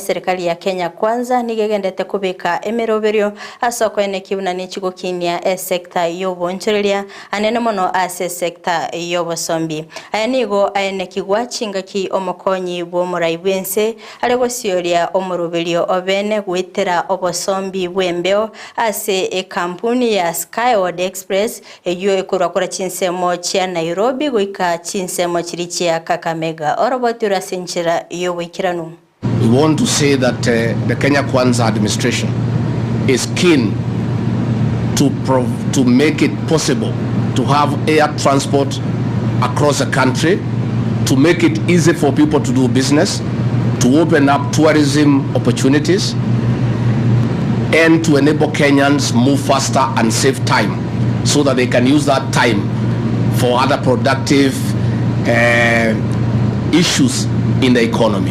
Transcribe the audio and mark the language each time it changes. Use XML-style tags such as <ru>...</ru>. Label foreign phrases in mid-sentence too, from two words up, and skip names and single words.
<guz>serikali ya Kenya kwanza nigegendete kubika emeroberio asoko enekibuna nichigo kinia sector yobonchereria anene mono ase sector yobosombi aya nigo aenekigwa chingaki omukonyi bumurai bwense arego sioria omuroberio obene gwitera obosombi bwembeo ase kampuni ya Skyward Express yo ekura chinsemo chia Nairobi goika chinsemo chiri ya Kakamega orobotura senchira yo wikiranu.</guz> <en>We want to say that the Kenya Kwanza administration is keen to make it possible to have air transport across the country, to make it easy for people to do business, to open up tourism opportunities, and to enable Kenyans move faster and save time, so that they can use that time for other productive issues in the economy.</en>